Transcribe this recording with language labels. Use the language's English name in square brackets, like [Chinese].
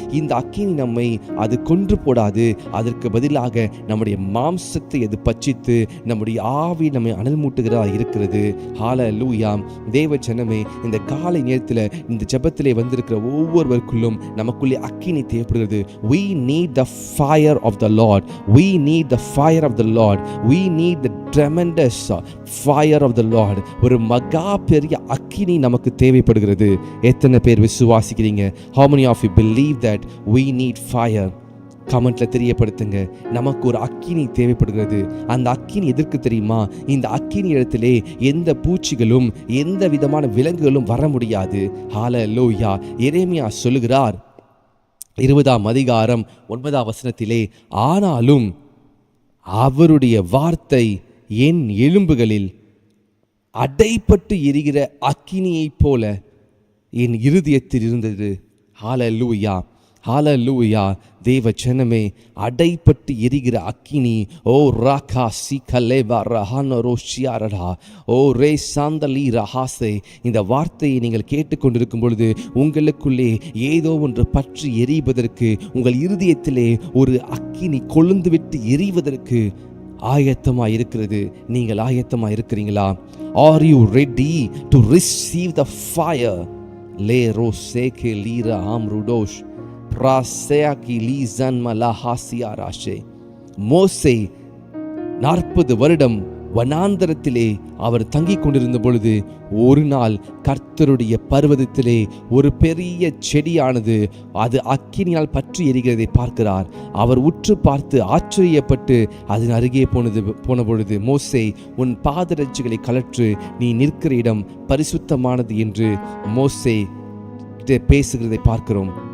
[Tamil] இந்த அக்கினி நம்மை அது கொன்று போடாது, அதற்கு பதிலாக நம்முடைய மாம்சத்தை அது பட்சித்து நம்முடைய ஆவி நம்மை அனல் மூட்டுகிறதா இருக்கிறது. ஹalleluya. தேவ ஜனமே, இந்த காலை நேரத்தில் இந்த ஜெபத்திலே வந்திருக்கிற ஒவ்வொருவருக்குள்ளும் நமக்குள்ளே அக்கினி தேவைப்படுகிறது. [English] We need the fire of the Lord. We need the fire of the Lord. We need the tremendous fire of the Lord. [Tamil] ஒரு மகா பெரிய அக்கினி நமக்கு தேவைப்படுகிறது. எத்தனை பேர் விசுவாசிக்கிறீங்க? [English] How many of you believe that we need fire? [Tamil] கமெண்ட்ல தெரியப்படுத்துங்க. நமக்கு ஒரு அக்கினி தேவைப்படுகிறது. அந்த அக்கினி எதற்கு தெரியுமா? இந்த அக்கினி இடத்திலே எந்த பூச்சிகளும் எந்த விதமான விலங்குகளும் வர முடியாது. ஹalleluya. எரேமியா சொல்லுகிறார் 20ஆம் அதிகாரம் 9ஆம் வசனத்திலே, ஆனாலும் அவருடைய வார்த்தை என் எலும்புகளில் அடைப்பட்டு எரிகிற அக்கினியைப் போல என் இருதயத்தில் இருந்தது. ஹalleluya, ஹalleluya. தேவ ஜனமே, அடைப்பட்டு எரிகிற அக்கினி. ஓ ராகா சிகலேவா ரஹானரோஷியாரடா ஓ ரே சாந்தலி ரஹாசே. இந்த வார்த்தையை நீங்கள் கேட்டுக்கொண்டிருக்கும் பொழுது உங்களுக்குள்ளே ஏதோ ஒன்று பற்றி எரிவதற்கு, உங்கள் இருதயத்திலே ஒரு அக்கினி கொழுந்து விட்டு எரிவதற்கு ஆயத்தமாக இருக்கிறது. நீங்கள் ஆயத்தமாக இருக்கிறீங்களா? [English] Are you ready to receive the fire? Le roseke lira amrudosh praseaki lizan malahasiarashe. [Tamil] மோசே 40 வருடம் வனாந்தரத்திலே அவர் தங்கிக் கொண்டிருந்த பொழுது ஒரு நாள் கர்த்தருடைய பர்வதத்திலே ஒரு பெரிய செடியானது அது அக்கினியால் பற்றி எரிகிறதை பார்க்கிறார். அவர் உற்று பார்த்து ஆச்சரியப்பட்டு அதன் அருகே போன பொழுது, மோசே, உன் பாதரட்சிகளை கழற்று, நீ நிற்கிற இடம் பரிசுத்தமானது என்று மோசே பேசுகிறதை பார்க்கிறோம்.